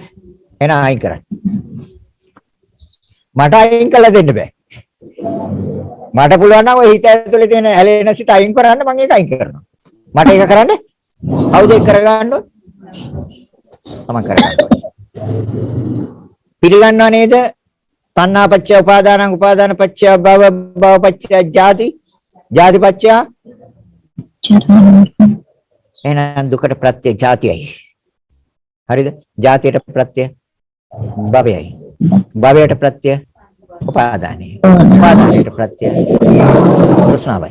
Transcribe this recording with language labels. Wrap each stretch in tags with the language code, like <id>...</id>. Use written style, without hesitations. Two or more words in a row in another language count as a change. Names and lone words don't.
<si>එහෙනම් අයින් කරන්න. මට අයින් කළ දෙන්න බෑ. මට පුළුවන් නම් ඔය හිත ඇතුලේ තියෙන ඇලෙන සිත අයින් කරන්න මම ඒක අයින් කරනවා. මට ඒක කරන්න කවුද ඒක කරගන්න ඕන? තමන් කරගන්න ඕන. පිළිගන්නව නේද?</si> <pi>තණ්හා පච්චය උපාදානං උපාදාන පච්චය භව භව පච්චය ජාති ජාති පච්චය</pi> <si>එහෙනම් දුකට ප්‍රත්‍ය ජාතියයි. හරිද? ජාතියට ප්‍රත්‍ය භවයයි. භවයට ප්‍රත්‍ය උපාදානයි. උපාදානයට ප්‍රත්‍ය තෘෂ්ණාවයි.</si>